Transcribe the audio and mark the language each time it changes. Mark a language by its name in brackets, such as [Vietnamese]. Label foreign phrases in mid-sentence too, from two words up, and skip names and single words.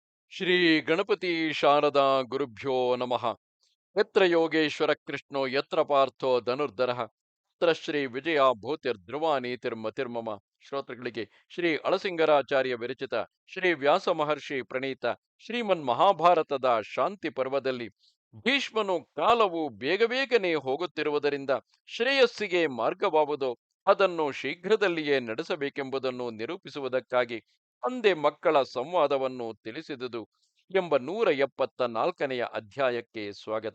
[Sanskrit] ಶ್ರೀ ಗಣಪತಿ ಶಾರದಾ ಗುರುಭ್ಯೋ ನಮಃ. ಯತ್ರ ಯೋಗೇಶ್ವರ ಕೃಷ್ಣೋ ಯತ್ರ ಪಾರ್ಥೋ ಧನುರ್ಧರಃ ತತ್ರ ಶ್ರೀ ವಿಜಯ ಭೂತಿರ್ಧ್ರುವ ನೀತಿರ್ಮತಿರ್ಮಮ. [Kannada] ಶ್ರೋತೃಗಳಿಗೆ ಶ್ರೀ ಅಳಸಿಂಗರಾಚಾರ್ಯ ವಿರಚಿತ ಶ್ರೀ ವ್ಯಾಸ ಮಹರ್ಷಿ ಪ್ರಣೀತ ಶ್ರೀಮನ್ ಮಹಾಭಾರತದ ಶಾಂತಿ ಪರ್ವದಲ್ಲಿ ಭೀಷ್ಮನು ಕಾಲವು ಬೇಗ ಬೇಗನೆ ಹೋಗುತ್ತಿರುವುದರಿಂದ ಶ್ರೇಯಸ್ಸಿಗೆ ಮಾರ್ಗವಾವುದೋ ಅದನ್ನು ಶೀಘ್ರದಲ್ಲಿಯೇ ನಡೆಸಬೇಕೆಂಬುದನ್ನು ನಿರೂಪಿಸುವುದಕ್ಕಾಗಿ ತಂದೆ ಮಕ್ಕಳ ಸಂವಾದವನ್ನು ತಿಳಿಸಿದುದು ಎಂಬ 174ನೆಯ ಅಧ್ಯಾಯಕ್ಕೆ ಸ್ವಾಗತ.